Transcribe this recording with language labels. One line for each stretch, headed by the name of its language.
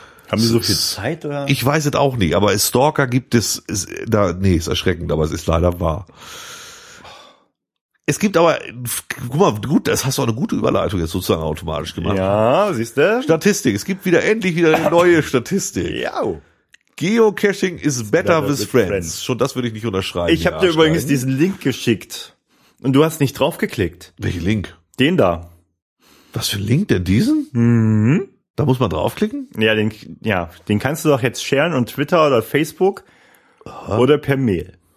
German: Haben die so viel Zeit oder? Ich weiß es auch nicht, aber Stalker gibt es, ist erschreckend, aber es ist leider wahr. Es gibt aber, guck mal, gut, das hast du auch eine gute Überleitung jetzt sozusagen automatisch gemacht. Ja, siehst du? Statistik, es gibt wieder endlich wieder eine neue Statistik. Ja.
English: Geocaching is better with friends.
German: Schon das würde ich nicht unterschreiben. Ich habe dir übrigens diesen Link geschickt und du hast nicht draufgeklickt. Welchen Link? Den da. Was für ein Link denn diesen? Mhm. Da muss man draufklicken? Ja, den kannst du doch jetzt sharen und Twitter oder Facebook. Aha. Oder per Mail.